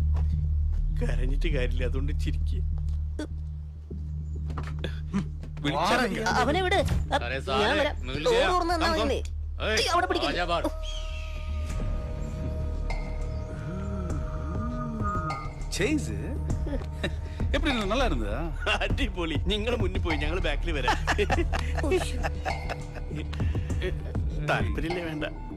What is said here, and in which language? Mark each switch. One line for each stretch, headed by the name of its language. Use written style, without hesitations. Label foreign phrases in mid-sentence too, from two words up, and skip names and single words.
Malayalam: കരഞ്ഞിട്ട് കാര്യമില്ല, അതുകൊണ്ട് ചിരിക്കുക. അവനെ വിട്, ഞാൻ വരാം. ഡോർ തുറന്ന് തന്നാ മതി. അവിടെ പിടിക്കില്ല.
Tamil: எப்படி நல்லா இருந்ததா? அடிப்பொலி.
Malayalam: നിങ്ങൾ മുന്നിൽ പോയി, ഞങ്ങൾ ബാക്കിൽ വരാം. താല്പര്യമില്ലേ? വേണ്ട.